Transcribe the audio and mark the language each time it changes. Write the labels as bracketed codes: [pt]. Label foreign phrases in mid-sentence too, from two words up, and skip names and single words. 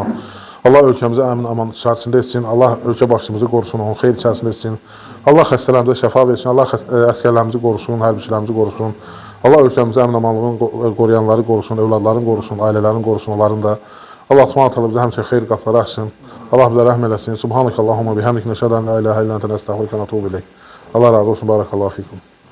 [az] Allah ölkəmizə əmin-aman içərisində etsin, Allah ölkə başımızı qorusun, onun xeyr içərisində etsin. Allah xəstələrimizə şəfa versin, Allah əsgərlərimizi qorusun, hərbiçilərimizi qorusun. Allah ölkəmizə əmin-amanlığını qoruyanları qorusun, övladların qorusun, ailələrin qorusun, onların da. Allah [ar] سبحانه وتعالى [az] bizə həmişə xeyir qapıları açsın. Allah bizə rəhm eləsin. [ar] سبحانك اللهم بحمدك نشهد أن لا إله إلا أنت, نستغفرك ونتوب إليك. [az] Allah razı olsun, [ar] بارك الله فيكم.